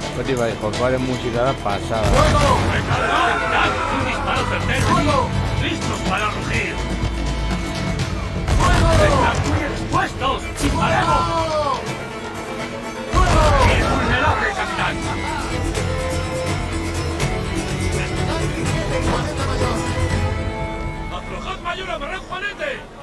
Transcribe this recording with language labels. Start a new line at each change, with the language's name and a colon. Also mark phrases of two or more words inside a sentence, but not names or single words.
Spanish: efectiva y
Basque: jokoaren musika da pasada.
Spanish: ¡Recargad! ¡Un disparo certero! ¡Listos para rugir! ¡Estad muy expuestos! ¡Disparemos! ¡Invulnerable, capitán! ¡Aflojad, mayor! ¡Amarrad, Juanete!